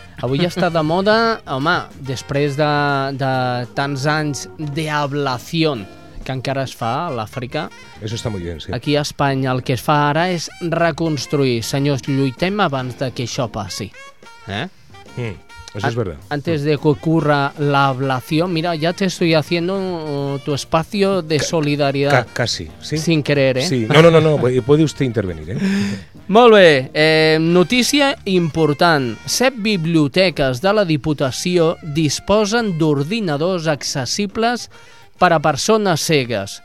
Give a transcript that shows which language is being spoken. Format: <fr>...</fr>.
<ca>Avui està de moda, home, després de tants anys d'ablació que encara es fa a l'Àfrica.</ca> <es>Eso está muy bien, sí.</es> <ca>Aquí a Espanya el que es fa ara és reconstruir. Senyors, lluitem abans de que això passi.</ca> <es>Eso es verdad. Antes de que ocurra l'ablació, mira, ya te estoy haciendo tu espacio de solidaridad. Casi, sí. Sin querer, ¿eh? Sí. No, puede usted intervenir, ¿eh?</es> <ca>Molt bé, notícia important. 7 biblioteques de la Diputació disposen d'ordinadors accessibles per a persones cegues.</ca>